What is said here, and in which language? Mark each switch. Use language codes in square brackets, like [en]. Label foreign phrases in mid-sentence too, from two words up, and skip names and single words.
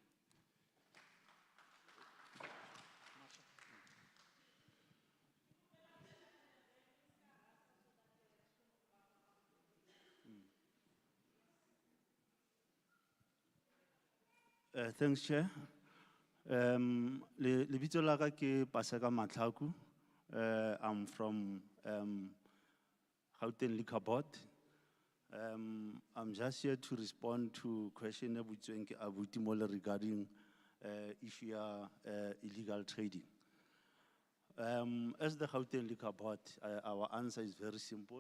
[en] Thanks, Chair. [st] Lebitso la ka ke Paseka Matlaku. [en] I'm from Gauteng Liquor Board. I'm just here to respond to question regarding issue illegal trading. As the Gauteng Liquor Board, our answer is very simple.